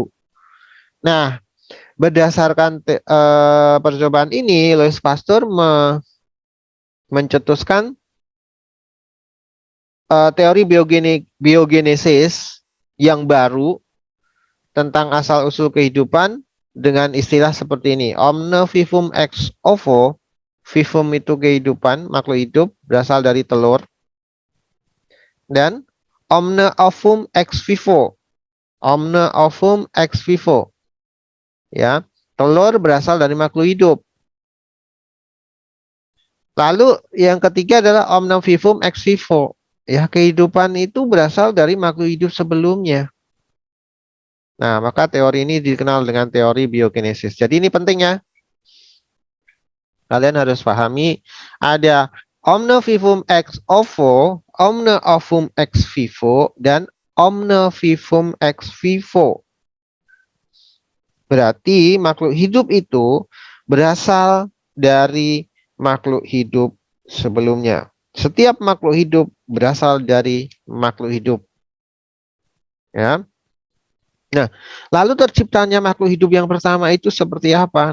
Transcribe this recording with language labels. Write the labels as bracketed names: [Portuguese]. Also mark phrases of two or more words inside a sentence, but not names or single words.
[Indonesian] Nah, berdasarkan percobaan ini, Louis Pasteur mencetuskan teori biogenesis yang baru tentang asal-usul kehidupan dengan istilah seperti ini. [Latin] Omne vivum ex ovo, [Indonesian] vivum itu kehidupan, makhluk hidup berasal dari telur. Dan [Latin] omne ovum ex vivo, omne ovum ex vivo. [Indonesian] Ya, telur berasal dari makhluk hidup. Lalu yang ketiga adalah [Latin] omne vivum ex vivo. [Indonesian] Ya, kehidupan itu berasal dari makhluk hidup sebelumnya. Nah, maka teori ini dikenal dengan teori biogenesis. Jadi ini penting ya. Kalian harus pahami ada [Latin] omne vivum ex ovo, omne ovum ex vivo, [Indonesian] dan [Latin] omne vivum ex vivo. [Indonesian] Berarti makhluk hidup itu berasal dari makhluk hidup sebelumnya. Setiap makhluk hidup berasal dari makhluk hidup. Ya. Nah, lalu terciptanya makhluk hidup yang pertama itu seperti apa?